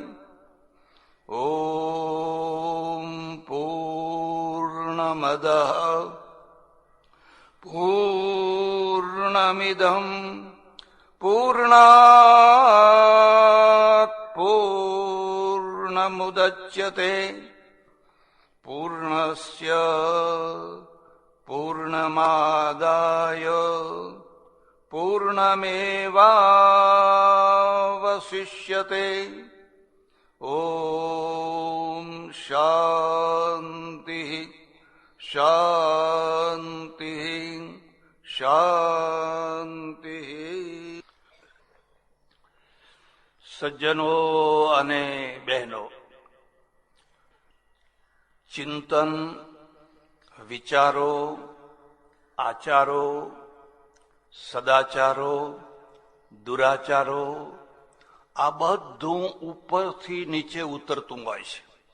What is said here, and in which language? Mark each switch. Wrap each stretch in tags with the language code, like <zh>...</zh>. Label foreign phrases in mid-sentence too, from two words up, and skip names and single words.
<sa>ॐ पूर्णमदः पूर्णमिदं पूर्णात् पूर्णमुदच्यते, पूर्णस्य पूर्णमादाय पूर्णमेवावशिष्यते. ॐ शान्तिः शान्तिः શાંતિ.</sa> <gu>સજ્જનો અને બહેનો, ચિંતન, વિચારો, આચારો, સદાચારો, દુરાચારો આ બધું ઉપરથી નીચે ઉતરતું હોય છે.</gu>